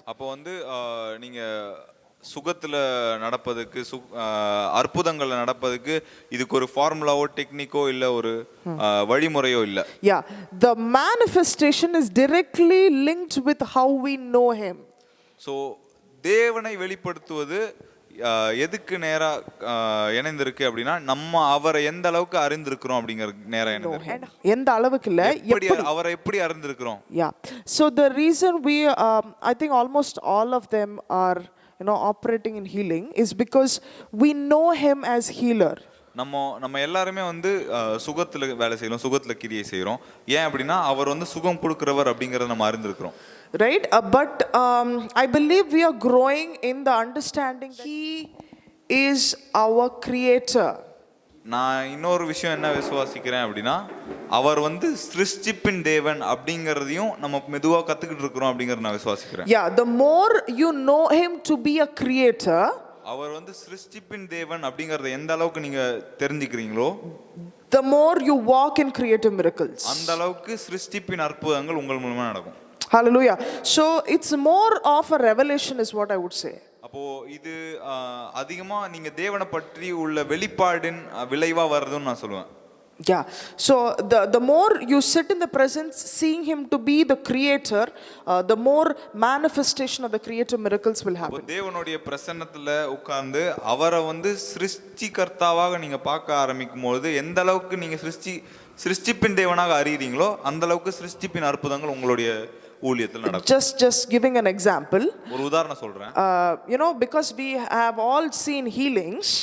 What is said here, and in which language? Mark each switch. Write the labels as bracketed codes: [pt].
[ta] அப்போ வந்து நீங்க சுகத்துல நடப்பதுக்கு அற்புதங்கள்ல நடப்பதுக்கு இதுக்கு ஒரு ஃபார்முலாவோ டெக்னிக்கோ இல்ல ஒரு வழிமுறையோ இல்ல. [en] Yeah, the manifestation is directly linked with how we know him. [ta] So தேவனை வெளிப்படுத்துவது எதுக்கு நேரா இணைந்திருக்கு அப்படினா நம்ம அவரை எந்த அளவுக்கு அறிந்திருக்கிறோம் அப்படிங்கற நேரா இணைந்திருக்கு. எந்த அளவுக்கு இல்ல, எப்படி அவரை எப்படி அறிந்திருக்கிறோம். [en] Yeah, so the reason we I think almost all of them are operating in healing is because we know him as healer. [ta] நம்ம எல்லாரும் வந்து சுகத்துல வேலை செய்றோம், சுகத்துல கிரியை செய்றோம். ஏன் அப்படினா அவர் வந்து சுகம் கொடுக்கிறவர் அப்படிங்கறத நம்ம அறிந்திருக்கிறோம். [en] Right, but I believe we are growing in the understanding that he is our creator. [ta] நான் இன்னொரு விஷயம் என்ன விசுவாசிக்கிறேன் அப்படின்னா, அவர் வந்து சிருஷ்டிப்பின் தேவன் அப்படிங்கிறதையும் நம்ம மெதுவா கத்துக்கிட்டு இருக்கிறோம் அப்படிங்கறத நான் விசுவாசிக்கிறேன். [en] Yeah, the more you know him to be a creator, [ta] அவர் வந்து சிருஷ்டிப்பின் தேவன் அப்படிங்கறத எந்த அளவுக்கு நீங்க தெரிஞ்சுக்கிறீங்களோ, [en] the more you walk in creative miracles. [ta] அந்த அளவுக்கு சிருஷ்டிப்பின் அற்புதங்கள் உங்கள் மூலமா நடக்கும். [en] Hallelujah. So it's more of a revelation is what I would say. [ta] அப்போ இது அதிகமா நீங்க தேவனை பற்றி உள்ள வெளிப்பாடின் விளைவா வருதுன்னு நான் சொல்லுவேன். [en] Yeah. So the more you sit in the presence, seeing him to be the creator, the more manifestation of the creative miracles will [ta] அப்போ [en] happen. [ta] தேவனுடைய பிரசன்னத்துல உட்கார்ந்து அவரை வந்து சிருஷ்டிகர்த்தாவாக நீங்க பார்க்க ஆரம்பிக்கும் போது எந்த அளவுக்கு நீங்க சிருஷ்டிப்பின் தேவனாக அறியறீங்களோ அந்த அளவுக்கு சிருஷ்டிப்பின் அற்புதங்கள் உங்களுடைய ஊழியத்தில் நடக்கும். [en] Just giving an example. [ta] ஒரு உதாரணம் சொல்றேன். [en] You know, because we have all seen healings.